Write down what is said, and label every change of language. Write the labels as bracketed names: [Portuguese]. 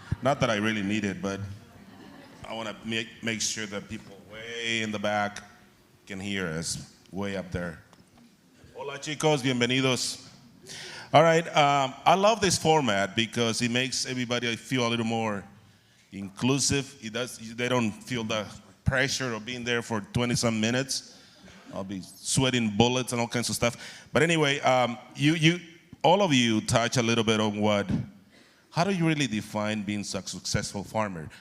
[English] Not that I really need it, but I want to make sure that people way in the back can hear us, way up there. [Spanish] Hola chicos, bienvenidos. [English] All right, I love this format because it makes everybody feel a little more inclusive. They don't feel the pressure of being there for 20-some minutes. I'll be sweating bullets and all kinds of stuff. But anyway, all of you touch a little bit on how do you really define being a successful farmer?